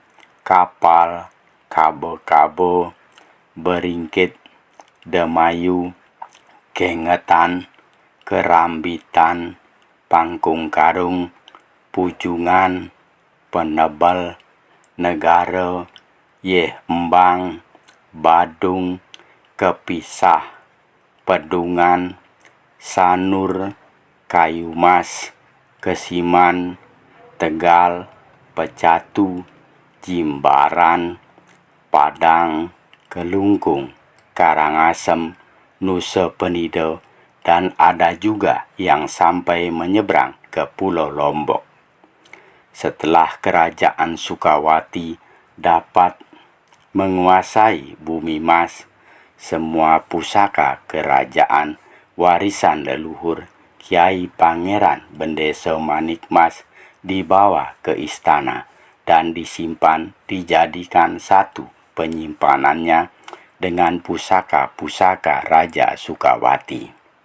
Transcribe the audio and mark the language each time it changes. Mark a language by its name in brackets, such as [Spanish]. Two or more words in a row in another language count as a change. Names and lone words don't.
[Indonesian] Kapal, Kabo-Kabo, Beringkit, Demayu, Kengetan, Kerambitan, Pangkung Karung, Pujungan, Penebel, Negara, Yeh Embang, Badung, Kepisah, Pedungan, Sanur, Kayu Mas, Kesiman, Tegal, Pecatu, Jimbaran, Padang, Kelungkung, Karangasem, Nusa Penida, dan ada juga yang sampai menyeberang ke Pulau Lombok. Setelah kerajaan Sukawati dapat menguasai Bumi Mas, semua pusaka kerajaan warisan leluhur Kiai Pangeran Bendeso Manik Mas dibawa ke istana dan disimpan, dijadikan satu penyimpanannya dengan pusaka-pusaka Raja Sukawati.